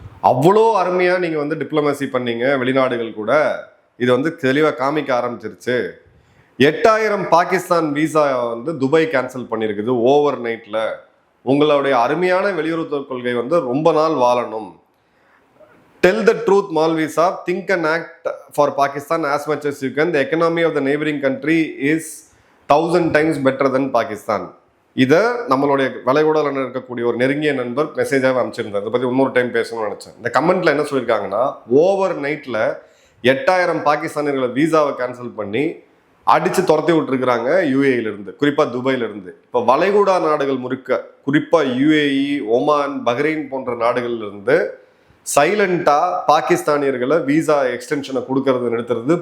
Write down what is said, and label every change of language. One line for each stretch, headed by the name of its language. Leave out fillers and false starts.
Tamil: அவ்வளோ அருமையாக நீங்கள் வந்து டிப்ளமேசி பண்ணீங்க வெளிநாடுகள் கூட, இது வந்து தெளிவாக காமிக்க ஆரம்பிச்சிருச்சு. 8000 பாகிஸ்தான் விசா வந்து துபாய் கேன்சல் பண்ணியிருக்குது ஓவர் நைட்டில். உங்களுடைய அருமையான வெளியுறவுத்துறை கொள்கை வந்து ரொம்ப நாள் வாழணும்.
English: Tell the truth, Malvi Saab. Think and act for Pakistan as much as you can. The economy of the neighboring country is 1000 times better than Pakistan.
Tamil: இதை நம்மளுடைய வளைகுடாவில் இருக்கக்கூடிய ஒரு நெருங்கிய நண்பர் மெசேஜாக அனுப்பிச்சிருந்தார். இதை பற்றி இன்னொரு டைம் பேசணும்னு நினச்சேன். இந்த கமெண்ட்ல என்ன சொல்லியிருக்காங்கன்னா, ஓவர் நைட்டில் 8000 பாகிஸ்தானியர்களை வீசாவை கேன்சல் பண்ணி அடித்து துரத்தி விட்டுருக்குறாங்க யூஏஇலிருந்து, குறிப்பாக துபாயிலிருந்து. இப்போ வளைகுடா நாடுகள் முழுக்க, குறிப்பாக யூஏஇ, ஒமான், பஹ்ரைன் போன்ற நாடுகள்லேருந்து சைலண்டா பாகிஸ்தானியர்களை வீசா எக்ஸ்டென்ஷனை கொடுக்கறது நிறுத்துறது.